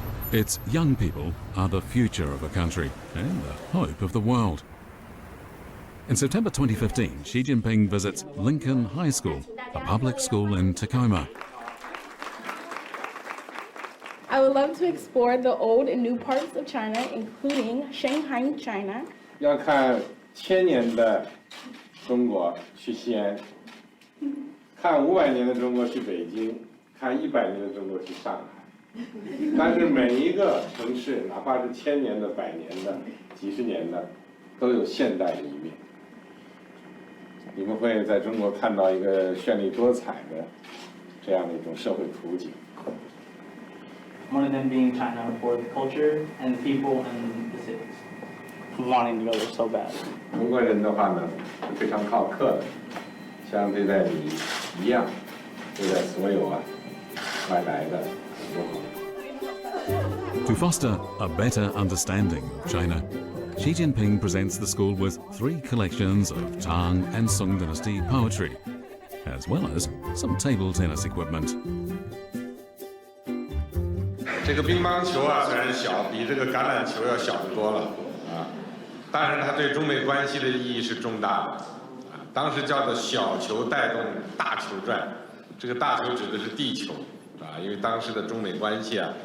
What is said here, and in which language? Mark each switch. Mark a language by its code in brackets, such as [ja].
[en] Its young people are the future of a country and the hope of the world. In September 2015, Xi Jinping visits Lincoln High School, a public school in Tacoma. I would love to explore the old and new parts of China, including Shanghai, China. [zh] 要看1000年的中国去西安，看500年的中国去北京，看100年的中国去上海。但是每一个城市，哪怕是1000年的、100年的、几十年的，都有现代的一面。你们会在中国看到一个绚丽多彩的这样的一种社会图景。 [en] One of them being China for the culture and the people and the cities. Wanting to go there so bad. [zh] 中国人的话呢，是非常好客的，像对待你一样，对待所有外来的都好。 [en] To foster a better understanding of China, Xi Jinping presents the school with 3 collections of Tang and Song Dynasty poetry, as well as some table tennis equipment. [zh] 这个乒乓球虽然小，比这个橄榄球要小得多了但是它对中美关系的意义是重大的当时叫做小球带动大球转，这个大球指的是地球因为当时的中美关系